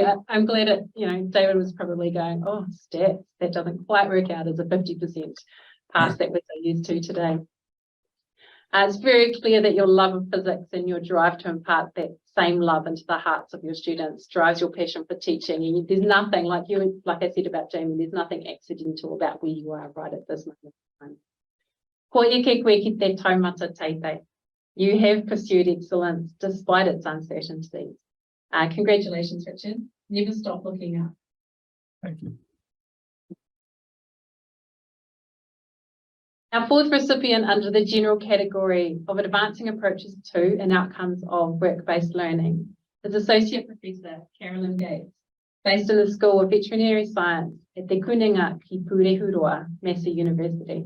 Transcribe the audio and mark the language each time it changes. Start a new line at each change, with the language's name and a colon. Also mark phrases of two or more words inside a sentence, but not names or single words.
English: I'm glad it, David was probably going, oh, stats, that doesn't quite work out as a 50% pass that we're so used to today. It's very clear that your love of physics and your drive to impart that same love into the hearts of your students drives your passion for teaching. And there's nothing, like I said about Jamie, there's nothing accidental about where you are right at this moment in time.
Māori: Ko eke koe ki te taumata teitei.
English: You have pursued excellence despite its uncertainties. Congratulations, Richard. Never stop looking up. Thank you. Our fourth recipient under the general category of advancing approaches to and outcomes of work-based learning is Associate Professor Carolyn Gates, based in the School of Veterinary Science at Te Kuninga ki Purehuroa, Massey University.